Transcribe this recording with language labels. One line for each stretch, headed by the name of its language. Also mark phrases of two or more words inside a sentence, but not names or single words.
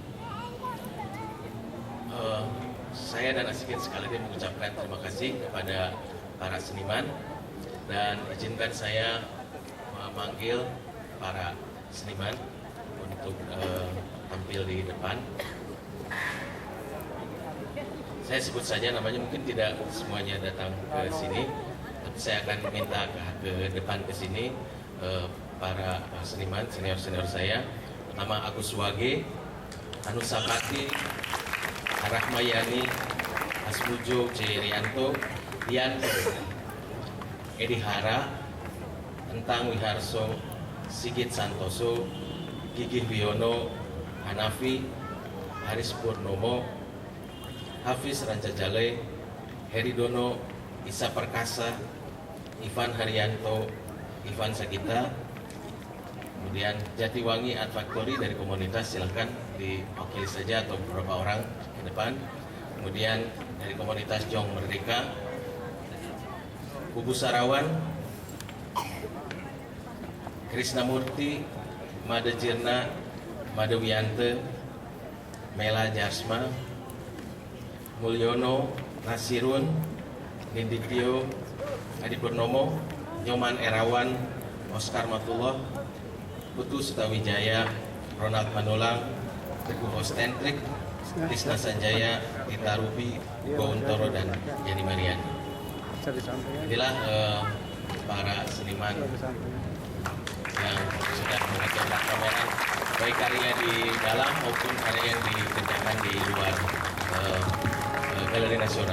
Indonesian: Saya dan Asikin sekali lagi mengucapkan terima kasih kepada para seniman, dan izinkan saya memanggil para seniman untuk tampil di depan. Saya sebut saja namanya, mungkin tidak semuanya datang ke sini, tapi saya akan meminta ke depan ke sini para seniman senior saya. Pertama Agus Wage, Anusapati, Rahmayani, Asmujo Cerianto, Dian Edi Hara, Entang Wiharso, Sigit Santoso, Gigih Wiono, Hanafi, Haris Purnomo, Hafiz Rancajale, Heri Dono, Isa Perkasa, Ivan Haryanto, Ivan Sagita, kemudian Jatiwangi Art Factory dari komunitas, silahkan diwakili saja atau beberapa orang ke depan. Kemudian dari komunitas Jong Merdeka, Kubu Sarawan, Krisnamurti, Made Jirna, Made Wiyante, Mela Jasma, Mulyono, Nasirun, Ninditio, Adi Purnomo, Nyoman Erawan, Oscar Matullah, Putu Sutawijaya, Ronald Manulang, Teguh Ostentrik, Tisna Sanjaya, Tita Rubi, Ugo Untoro, dan Yani Mariani. Inilah para seniman yang sudah mengajarkan pameran, baik karya di dalam maupun karya yang dikerjakan di luar Galeri Nasional.